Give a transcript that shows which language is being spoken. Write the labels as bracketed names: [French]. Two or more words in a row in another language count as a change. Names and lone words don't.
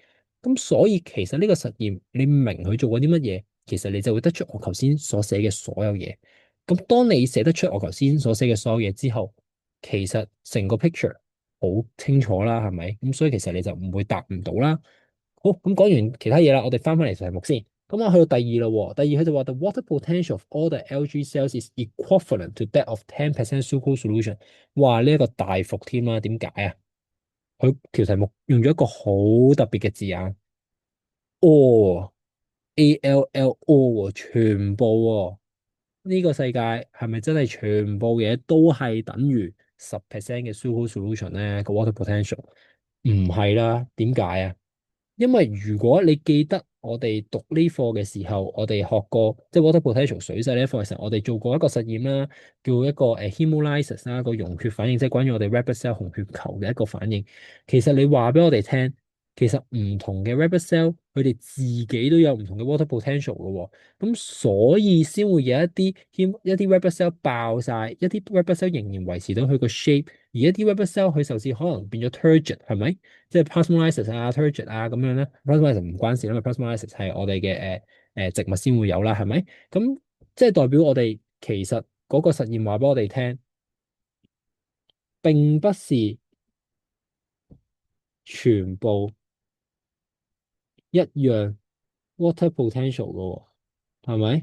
[Cantonese] 咁所以其實呢個實驗，你唔明佢做過啲乜嘢，其實你就會得出我頭先所寫嘅所有嘢。咁當你寫得出我頭先所寫嘅所有嘢之後，其實成個 picture 好清楚啦，係咪？咁所以其實你就唔會答唔到啦。好，咁講完其他嘢啦，我哋翻返嚟題目先。咁啊，去到第二啦喎。第二佢就話 [English] ，the water potential of all the algae cells is equivalent to that of 10% sucrose solution。 [Cantonese] 哇，呢一個大伏添啦，點解啊？佢條題目用咗一個好特別嘅字眼 ， [English] all all [Cantonese] 全部喎。呢個世界係咪真係全部嘢都係等於10% 嘅 [English] sucrose solution [Cantonese] 咧？個 [English] water potential [Cantonese] 唔係啦，點解啊？因為如果你記得我哋讀呢課嘅時候，我哋學過即係 [English] water potential [Cantonese] 水勢呢一課嘅時候，我哋做過一個實驗啦，叫一個hemolysis 啦，個溶血反應，即係關於我哋 [English] red blood cell [Cantonese] 紅血球嘅一個反應。其實你話俾我哋聽，其實唔同嘅 [English] red blood cell [Cantonese] 佢哋自己都有唔同嘅 [English] water potential [Cantonese] 嘅喎，咁所以先會有一啲 [English] red blood cell [Cantonese] 爆晒，一啲 [English] red blood cell [Cantonese] 仍然維持到佢個 shape，而一啲 [English] red blood cell [Cantonese] 佢甚至可能變咗 turgid，係咪？即係 plasmolysis 啊、turgid 啊咁樣咧，plasmolysis 唔關事啦，因為 plasmolysis 係我哋嘅植物先會有啦，係咪？咁即係代表我哋其實嗰個實驗話俾我哋聽，並不是全部一樣 [English] water potential [Cantonese] 嘅喎，係咪？